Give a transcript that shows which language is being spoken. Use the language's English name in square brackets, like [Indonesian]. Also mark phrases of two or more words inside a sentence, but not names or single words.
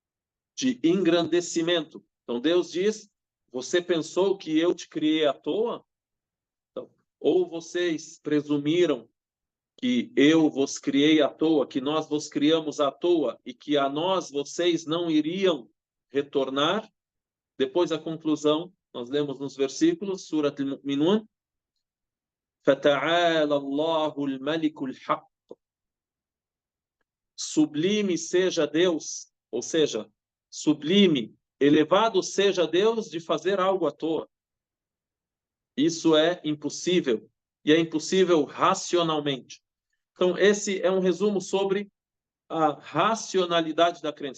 [Portuguese] Então Deus diz: você pensou que eu te criei à toa? Então, ou vocês presumiram que eu vos criei à toa, que nós vos criamos à toa e que a nós vocês não iriam retornar? Depois a conclusão, nós lemos nos versículos, [Arabic] Surat al-Mu'minun, فَتَعَالَى اللَّهُ الْمَلِكُ الْحَقِّ. [Portuguese] Sublime seja Deus, ou seja, sublime, elevado seja Deus de fazer algo à toa. Isso é impossível, e é impossível racionalmente. Então, esse é um resumo sobre a racionalidade da crença.